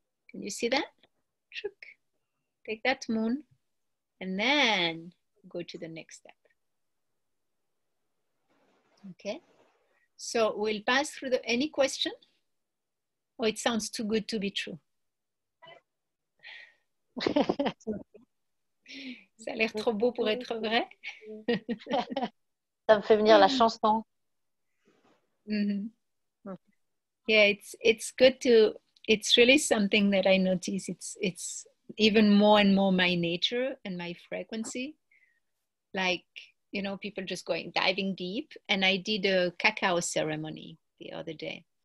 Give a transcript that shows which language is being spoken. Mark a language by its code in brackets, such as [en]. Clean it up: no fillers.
[en] Can you see that? Take that moon and then go to the next step. Okay, so we'll pass through any question? Oh, it sounds too good to be true. [fr] Ça a l'air trop beau pour être vrai. Ça me fait venir la chanson. Mm-hmm. [en] Yeah, it's good to, it's really something that I notice. It's even more and more my nature and my frequency. Like, you know, people just diving deep. And I did a cacao ceremony the other day.